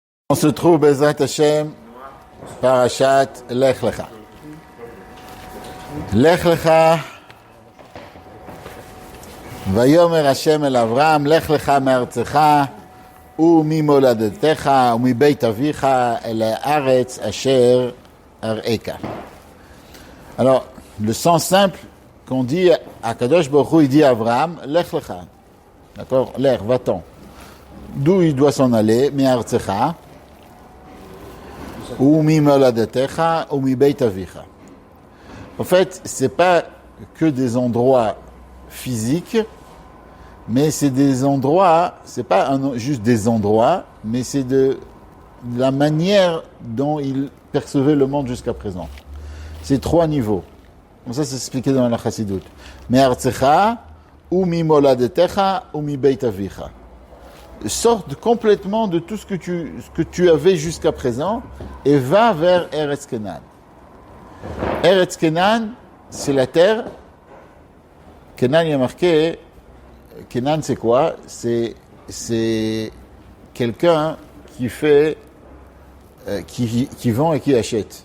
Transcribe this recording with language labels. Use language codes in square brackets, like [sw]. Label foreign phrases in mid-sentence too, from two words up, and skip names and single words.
[fr] On se trouve, [he] בעזרת השם פרשת לך לך. לך לך ויאמר השם אל אברם לך לך מארצך, וממולדתך ומבית אביך אל הארץ אשר אראך. [fr] Alors, le sens simple qu'on dit à Kadosh Baruch Hu, il dit à Abraham, Lech Lecha. D'accord? Lech, va-t'en. D'où il doit s'en aller? Me'artzecha. [he] וממולדתך ומבית אביך. [fr] En fait, c'est pas que des endroits physiques, mais c'est des endroits, c'est pas juste des endroits, mais c'est de la manière dont il percevait le monde jusqu'à présent. C'est trois niveaux. Comme ça, c'est expliqué dans la Chassidut. [he] מארצך וממולדתך ומבית אביך. [fr] Sorte complètement de tout ce que tu avais jusqu'à présent et va vers Eretz Kenan. Eretz Kenan, c'est la terre. Kenan, il y a marqué, Kenan, c'est quoi? C'est quelqu'un qui fait, qui vend et qui achète.